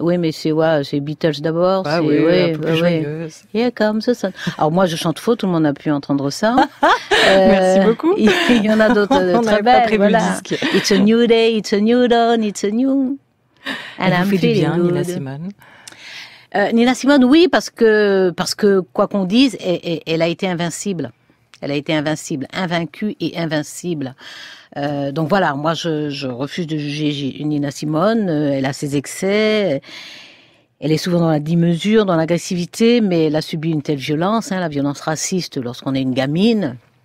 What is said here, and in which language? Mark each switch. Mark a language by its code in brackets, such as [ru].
[fr] Oui, mais c'est Beatles d'abord. Ah oui, un peu plus joyeuse. [en] Here Comes the Sun. [fr] Alors moi, je chante faux, tout le monde a pu entendre ça. Merci beaucoup. Il y en a d'autres très belles. Voilà. [en] It's a new day, it's a new dawn, it's a new... [fr] Elle vous fait du bien, Nina Simone? Nina Simone, oui, parce que quoi qu'on dise, elle a été invincible. Elle a été invincible, invaincue et invincible. Donc voilà, moi je refuse de juger Nina Simone. Elle a ses excès. Elle est souvent dans la démesure, dans l'agressivité, mais elle a subi une telle violence, la violence raciste lorsqu'on est une gamine.